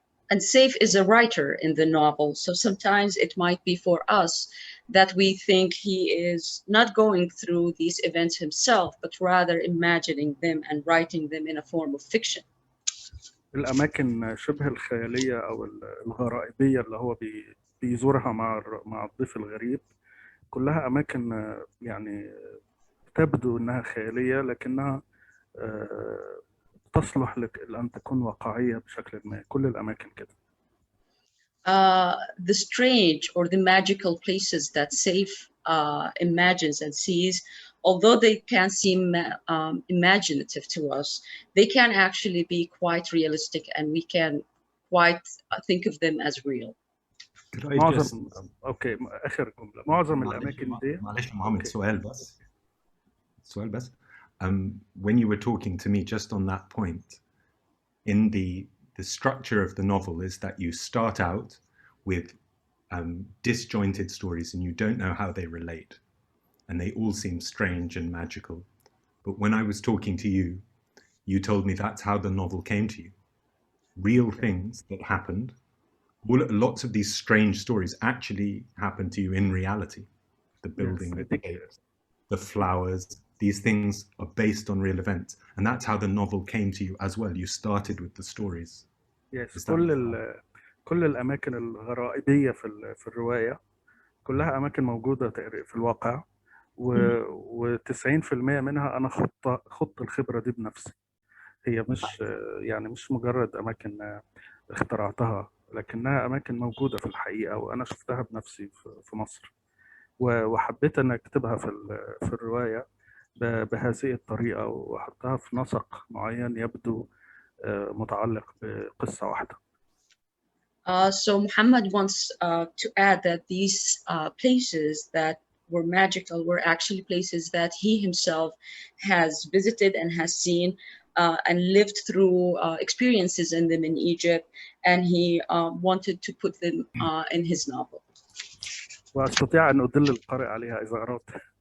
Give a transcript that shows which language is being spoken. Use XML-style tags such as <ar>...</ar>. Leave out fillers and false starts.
<en>and Saif is a writer in the novel, so sometimes it might be for us that we think he is not going through these events himself, but rather imagining them and writing them in a form of fiction.</en> <ar>الأماكن شبه الخيالية أو الغرائبية اللي هو بيزورها مع الضيف الغريب كلها أماكن يعني تبدو أنها خيالية لكنها تصلح لأن تكون واقعية بشكل ما. كل الأماكن كده.</ar> <en>The strange or the magical places that Saif imagines and sees, although they can seem imaginative to us, they can actually be quite realistic and we can quite think of them as real.</en> <ar>معظم اوكي اخر جمله معظم الاماكن دي معلش محمد سؤال بس</ar> <en>when you were talking to me just on that point in the structure of the novel is that you start out with disjointed stories and you don't know how they relate and they all seem strange and magical, but when I was talking to you, you told me that's how the novel came to you. Real things that happened. Lots of these strange stories actually happen to you in reality. The building, yes, the flowers, these things are based on real events. And that's how the novel came to you as well. You started with the stories.</en> <ar>Yes, كل الأماكن الغرائبية في الرواية كلها أماكن موجودة في الواقع و90% منها أنا خضت الخبرة دي بنفسي. هي مش مجرد أماكن اخترعتها لكنها أماكن موجودة في الحقيقة وأنا شفتها بنفسي في مصر وحبيت أن أكتبها في الرواية بهذه الطريقة وأحطها في نسق معين يبدو متعلق بقصة واحدة.</ar> <en>So Mohamed wants to add that these places that were magical were actually places that he himself has visited and has seen and lived through experiences in them in Egypt, and he wanted to put them in his novel.</en> <ar>وأستطيع أن أدل القارئ عليها إذا أردت.</ar>